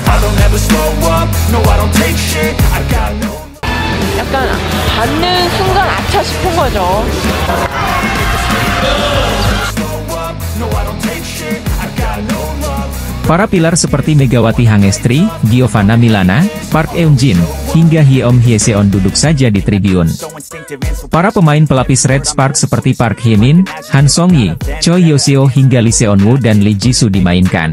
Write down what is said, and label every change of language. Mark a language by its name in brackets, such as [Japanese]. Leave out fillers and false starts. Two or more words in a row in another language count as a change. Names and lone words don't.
[English] don't ever slow up, no I don't take shit, I got no. [Korean] 약간 받는 순간 아차 싶은 거죠. [Indonesian] Para pilar seperti Megawati Hangestri, Giovanna Milana, Park Eun-jin, hingga Hyeom Hyeseon duduk saja di tribun. Para pemain pelapis Red Sparks seperti Park Hye-min, Han Song-yi, Choi Hyo-seo hingga Lee Seon-woo dan Lee Ji-soo dimainkan.